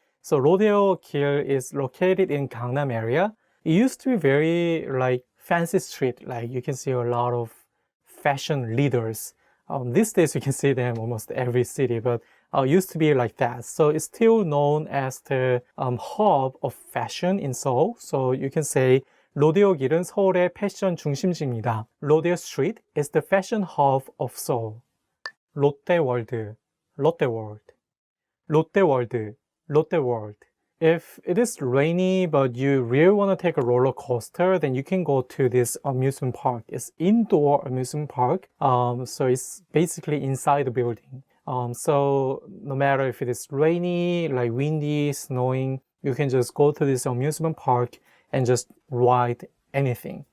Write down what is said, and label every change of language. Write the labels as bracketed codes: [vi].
[en] So Rodeo 길 is located in Gangnam area. It used to be very like fancy street, like you can see a lot of fashion leaders. These days you can see them almost every city, but used to be like that. So it's still known as the hub of fashion in Seoul. So you can say [ko] 로데오 길은 서울의 패션 중심지입니다. [en] Rodeo Street is the fashion hub of Seoul. [ko] 롯데월드, 롯데월드, 롯데월드, 롯데월드. [en] If it is rainy but you really want to take a roller coaster, then you can go to this amusement park. It's indoor amusement park, so it's basically inside the building. So no matter if it is rainy, like windy, snowing, you can just go to this amusement park and just ride anything.